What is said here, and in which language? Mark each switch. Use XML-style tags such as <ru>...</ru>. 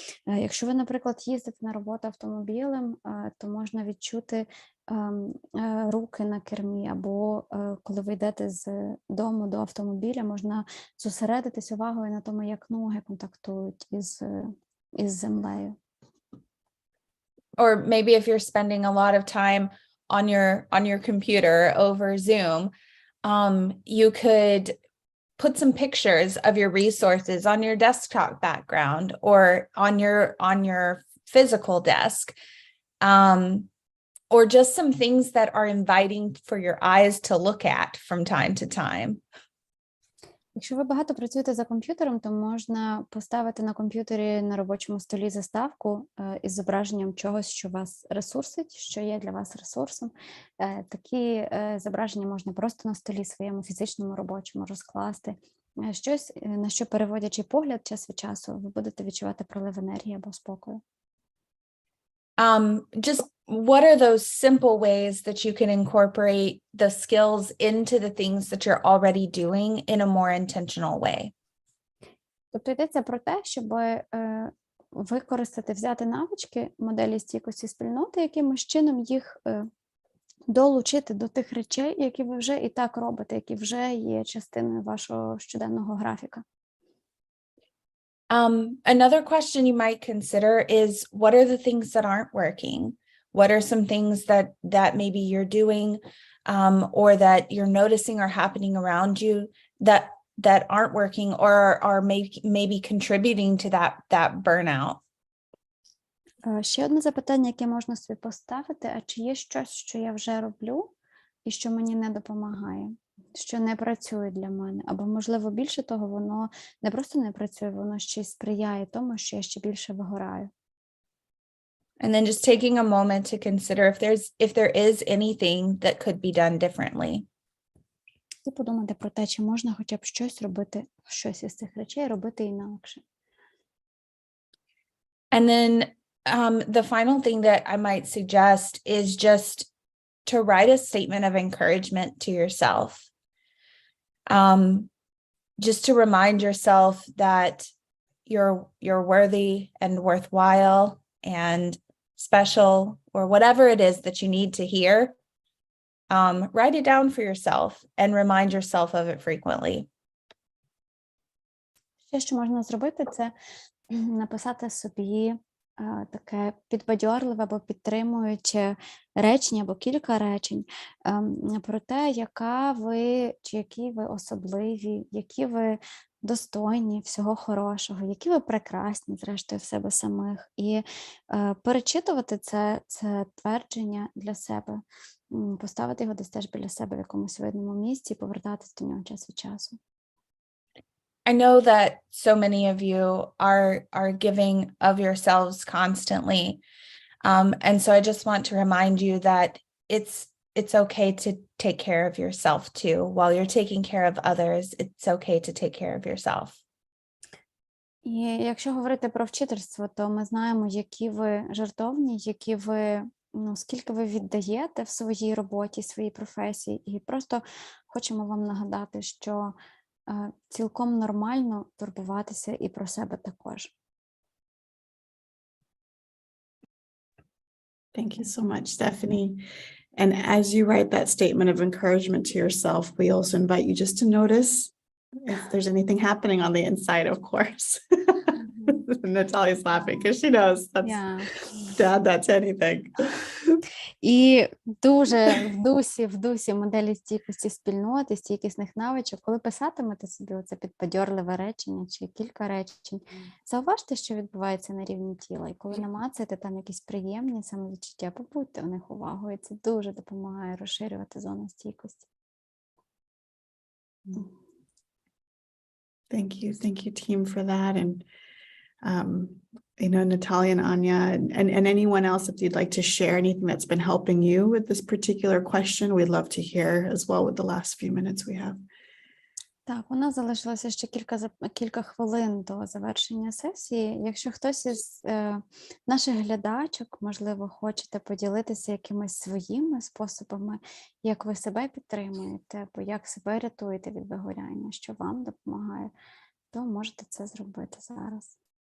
<uk>Якщо ви, наприклад, їздите на роботу автомобілем, то можна відчути руки на кермі, або коли ви йдете з дому до автомобіля, можна зосередитись увагою на тому, як ноги контактують із землею.</uk> <en>Or maybe if you're spending a lot of time on your computer over Zoom, you could put some pictures of your resources on your desktop background or on your physical desk, or just some things that are inviting for your eyes to look at from time to time.</en> <uk>Якщо ви багато працюєте за комп'ютером, то можна поставити на комп'ютері на робочому столі заставку із зображенням чогось, що вас ресурсить, що є для вас ресурсом. Такі зображення можна просто на столі своєму фізичному робочому розкласти. Щось, на що переводячи погляд час від часу, ви будете відчувати прилив енергії або спокою.</uk> <en>Just what are those simple ways that you can incorporate the skills into the things that you're already doing in a more intentional way?</en> <uk>Тобто йдеться про те, щоб використати, взяти навички моделі стійкості спільноти, якимось чином їх долучити до тих речей, які ви вже і так робите, які вже є частиною вашого щоденного графіка.</uk> <en>Another question you might consider is, what are the things that aren't working? What are some things that maybe you're doing or that you're noticing are happening around you that aren't working or are maybe contributing to that burnout?</en> <uk>Ще одне запитання, яке можна собі поставити, а чи є щось, що я вже роблю і що мені не допомагає? Що не працює для мене, або, можливо, більше того, воно не просто не працює, воно ще й сприяє тому, що я ще більше вигораю.</uk> <en>And then just taking a moment to consider if there is anything that could be done differently.</en> <uk>І подумати про те, чи можна хоча б щось робити, щось із цих речей робити інакше.</uk> <en>And then the final thing that I might suggest is just to write a statement of encouragement to yourself. Just to remind yourself that you're worthy and worthwhile and special, or whatever it is that you need to hear. Write it down for yourself and remind yourself of it frequently.</en> <uk>Ще, що можна зробити, це написати собі таке підбадьорливе або підтримуюче речення або кілька речень про те, яка ви чи які ви особливі, які ви достойні всього хорошого, які ви прекрасні, зрештою, в себе самих. І перечитувати це твердження для себе, поставити його десь теж біля себе в якомусь видному місці і повертатись до нього час від часу.</uk> <en>I know that so many of you are giving of yourselves constantly. And so I just want to remind you that it's okay to take care of yourself too. While you're taking care of others, it's okay to take care of yourself.</en> <uk>І якщо говорити про вчительство, то ми знаємо, які ви жертовні, які ви, скільки ви віддаєте в своїй роботі, своїй професії. І просто хочемо вам нагадати, що цілком нормально турбуватися і про себе також.</uk> <en>Thank you so much, Stephanie. And as you write that statement of encouragement to yourself, we also invite you just to notice if there's anything happening on the inside, of course. Natalia's laughing because she knows that's add that to anything.</en> <uk>І дуже в дусі моделі стійкості спільноти, стійкісних навичок, коли писатимете собі оце підбадьорливе речення чи кілька речень, зауважте, що відбувається на рівні тіла. І коли намацаєте там якісь приємні самовідчуття, побудьте в них увагою. Це дуже допомагає розширювати зону стійкості.</uk> <en>Thank you, team, for that. And Natalia and Anya, and anyone else, if you'd like to share anything that's been helping you with this particular question, we'd love to hear as well with the last few minutes we have.</en> <uk>Так, у нас залишилося ще кілька хвилин до завершення сесії. Якщо хтось із наших глядачок, можливо, хочете поділитися якимись своїми способами, як ви себе підтримуєте, або як себе рятуєте від вигоряння, що вам допомагає, то можете це зробити зараз.</uk>